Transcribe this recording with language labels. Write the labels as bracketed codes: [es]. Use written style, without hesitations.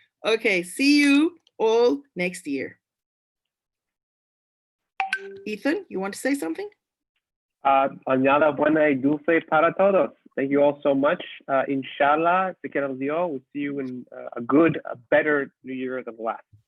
[en] Okay, see you all next year. Ethan, you want to say something? [lad] Añada buena y dulce para todos. [en] Thank you all so much. Inshallah, [lad] te quiero Dios. [en] We'll see you in a better New Year than the last.